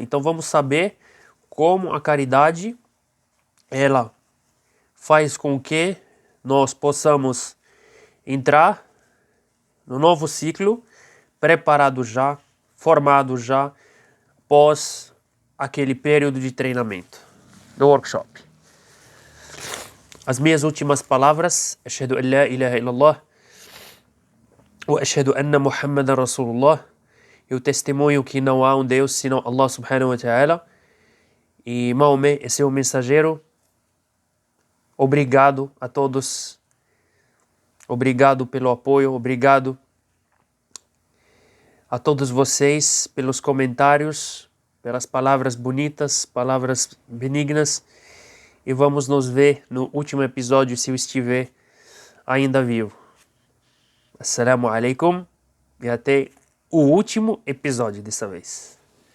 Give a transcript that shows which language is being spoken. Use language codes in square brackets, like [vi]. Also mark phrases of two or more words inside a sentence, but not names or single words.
[pt] Então vamos saber como a caridade ela faz com que nós possamos entrar no novo ciclo preparado já, formado já, pós aquele período de treinamento do workshop. As minhas últimas palavras: [ar] أشهد أن لا إله إلا الله وأشهد أن محمدا رسول الله. [pt] Eu testemunho que não há um Deus senão [ar] الله سبحانه وتعالى, [pt] e Maomé é seu mensageiro. Obrigado a todos, obrigado pelo apoio, obrigado a todos vocês pelos comentários, pelas palavras bonitas, palavras benignas, e vamos nos ver no último episódio se eu estiver ainda vivo. [ar] السلام عليكم [pt] e até o último episódio dessa vez.